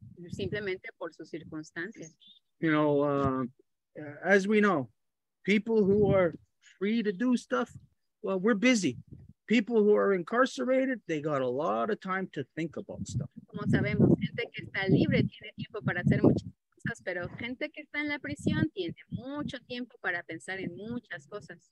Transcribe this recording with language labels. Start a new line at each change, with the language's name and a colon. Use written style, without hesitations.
Spanish: Simplemente por sus circunstancias.
English: You know, as we know, people who are free to do stuff, well, we're busy. People who are incarcerated, they got a lot of time to think about stuff.
Spanish: Como sabemos, gente que está libre tiene tiempo para hacer muchas cosas, pero gente que está en la prisión tiene mucho tiempo para pensar en muchas cosas.